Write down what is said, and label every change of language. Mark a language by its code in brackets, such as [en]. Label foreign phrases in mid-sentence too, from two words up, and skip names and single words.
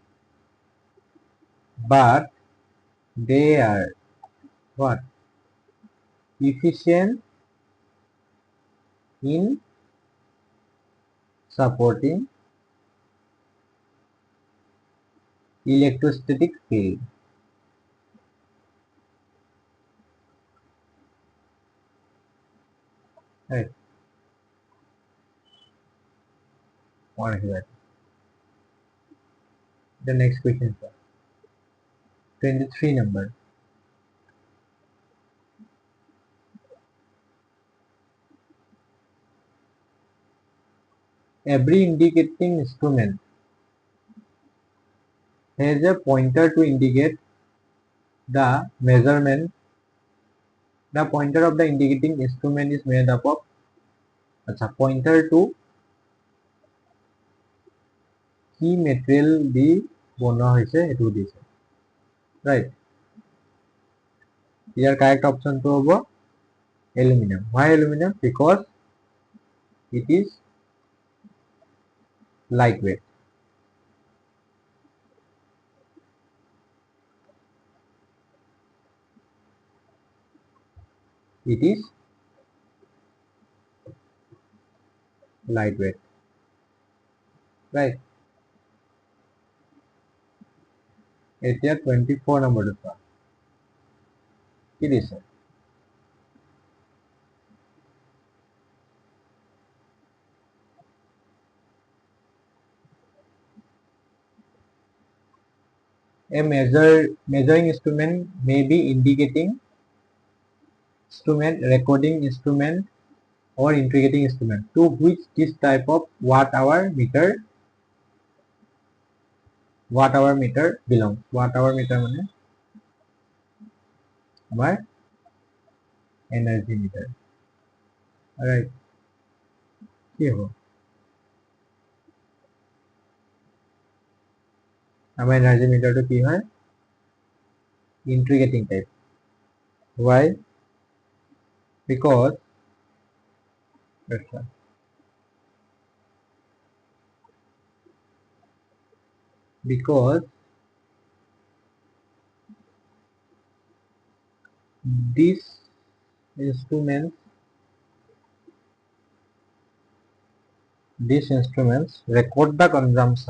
[en] but they are what efficient in supporting electrostatic field right [as] মনে রাখি যাবে। [en] The next question sir, 23 number. Every indicating instrument has a pointer to indicate the measurement. The pointer of the indicating instrument is made up of pointer to [as] কি মেটেৰিয়েল দি বনোৱা হৈছে এটো দিছে, ৰাইট। ইয়াৰ কাৰেক্ট অপশনটো হ'ব এলুমিনিয়াম। [en] Why aluminum? Because it is lightweight. It is lightweight, right? [as] এতিয়া 24 নম্বৰটো চোৱা কি দিছে। [en] A measuring instrument may be indicating instrument, recording instrument, or integrating instrument to which this type of watt hour meter belongs. Watt hour meter [as] মানে আমাৰ [en] energy meter, right? [as] কি হ'ব আমাৰ [en] energy meter [as] টো কি হয়? [en] Integrating type. Why? Because these instruments record the consumption.